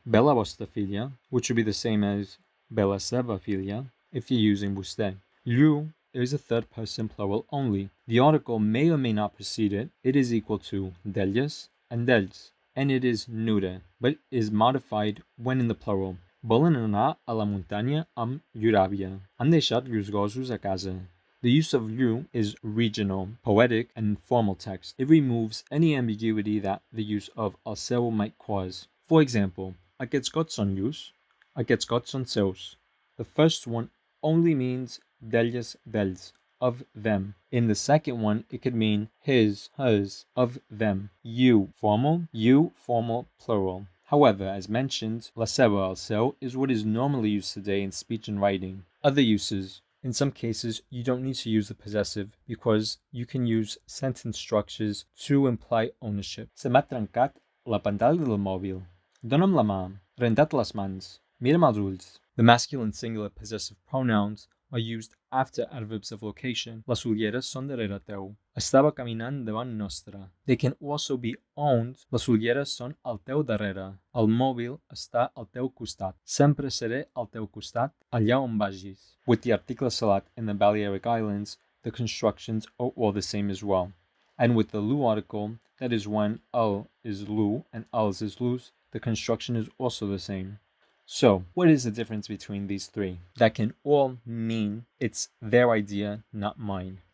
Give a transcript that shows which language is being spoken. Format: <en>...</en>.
<ca>Bella vostra filia,</ca> <en>which would be the same as</en> <ca>bella seva filia</ca> <en>if you're using vostè. Llu is a third person plural only. The article may or may not precede it. It is equal to d'elles and d'ells, and it is neuter, but is modified when in the plural.</en> <ca>Volen anar a la muntanya amb llur àvia. Han deixat llurs gossos a casa.</ca> <en>The use of llu is regional, poetic, and formal text. It removes any ambiguity that the use of el seu might cause.</en> <ca>For example, aquests gots són llurs, aquests gots són seus.</ca> <en>The first one only means d'elles, d'ells, of them. In the second one, it could mean his, hers, of them. You, formal, plural. However, as mentioned, la seva, el seu, is what is normally used today in speech and writing. Other uses. In some cases, you don't need to use the possessive because you can use sentence structures to imply ownership.</en> <ca>Se m'ha trencat la pantalla del mòbil. Dóna'm la mà. Renta't les mans. Mira'm als ulls.</ca> <en>The masculine singular possessive pronouns are used after adverbs of location.</en> <ca>Les ulleres són darrere teu. Estava caminant davant nostre.</ca> <en>They can also be owned.</en> <ca>Les ulleres són al teu darrere. El mòbil està al teu costat. Sempre seré al teu costat, allà on vagis.</ca> <en>With the article salat in the Balearic Islands, the constructions are all the same as well. And with the lu article, that is when al is lu and als is lus, the construction is also the same. So, what is the difference between these three? That can all mean it's their idea, not mine.</en>